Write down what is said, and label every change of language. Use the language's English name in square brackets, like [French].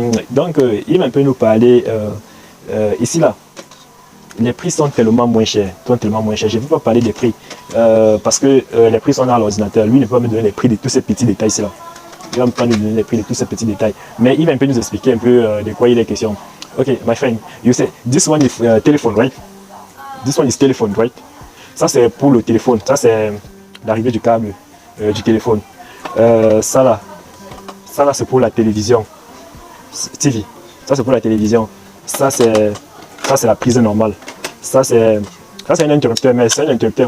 [French] Donc il va un peu nous parler ici là. Les prix sont tellement moins chers. Je ne vais pas parler des prix parce que les prix sont dans l'ordinateur. Lui ne peut pas me donner les prix de tous ces petits détails là. Il va me pas nous donner les prix de tous ces petits détails. Mais il va un peu nous expliquer un peu de quoi il est question. [English] Ok, my friend, you say this one is telephone, right? This one is telephone, right? [French] Ça c'est pour le téléphone. Ça c'est l'arrivée du câble du téléphone. Ça là c'est pour la télévision. TV. Ça c'est pour la télévision. Ça c'est la prise normale. Ça c'est un interrupteur, mais c'est un interrupteur.